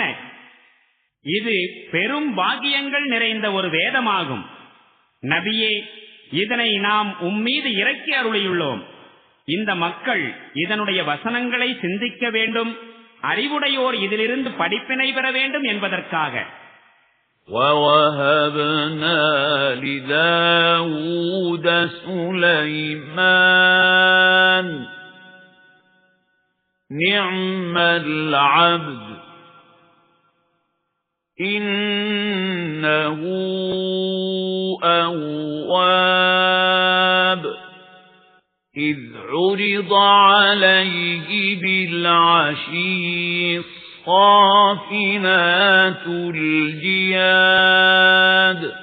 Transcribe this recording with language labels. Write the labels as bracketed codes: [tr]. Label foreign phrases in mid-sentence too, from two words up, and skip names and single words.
[ta] இது பெரும் பாக்கியங்கள் நிறைந்த ஒரு வேதமாகும். நபியே, இதனை நாம் உம்மீது இறக்கி அருளியுள்ளோம். இந்த மக்கள் இதனுடைய வசனங்களை சிந்திக்க வேண்டும், அறிவுடையோர் இதிலிருந்து படிப்பினை பெற வேண்டும் என்பதற்காக. [ar] وَوَهَبْنَا لِدَاوُودَ سُلَيْمَانَ نِعْمَ الْعَبْدُ إِنَّهُ أَوَّابٌ إِذْ عُرِضَ عَلَيْهِ بِالْعَشِيِّ الصَّافِنَاتُ الْجِيَادُ